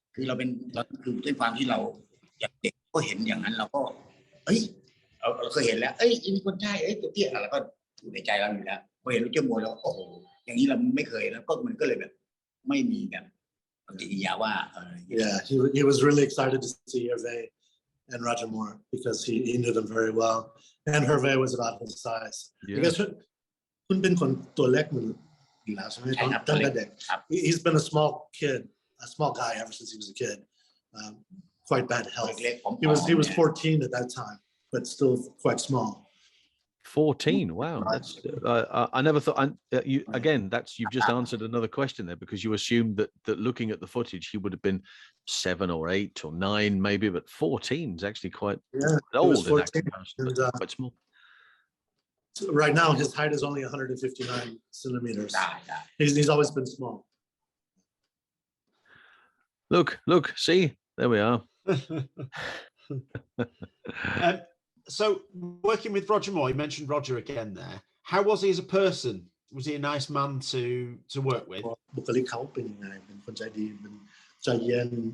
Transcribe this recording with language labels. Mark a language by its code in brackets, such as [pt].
[th] คือเราคือด้วยความที่เราอย่างเด็กก็เห็นอย่างนั้นเราก็เราเคยเห็นแล้วมีคนใช่ตัวเตี้ยแล้วก็อยู่ในใจเราอยู่แล้วพอเห็นโรเจอร์มัวร์แล้วโอ้โหอย่างนี้เราไม่เคยแล้วก็มันก็เลยแบบไม่มีแบบปฏิกิริยาว่า [en] Yeah, he was really excited to see Hervé and Roger Moore because he knew them very well, and Hervé was about his size. Yeah. Because [th] คุณเป็นคนตัวเล็กเหมือนอยู่แล้วใช่ไหมตั้งแต่เด็ก [en] He's been a small guy ever since he was a kid. Quite bad health. He was 14 at that time, but still quite small. 14. Wow, that's I never thought. You've just answered another question there because you assumed that looking at the footage he would have been 7 or 8 or 9 maybe, but 14 is actually quite old in that comparison, but quite small. So right now his height is only 159 centimeters. He's always been small. Look, see, there we are. So working with Roger Moore, you mentioned Roger again there. How was he as a person? Was he a nice man to work with? [th] บุคลิกเขาเป็นยังไงเป็นคนใจดีเป็นใจเย็น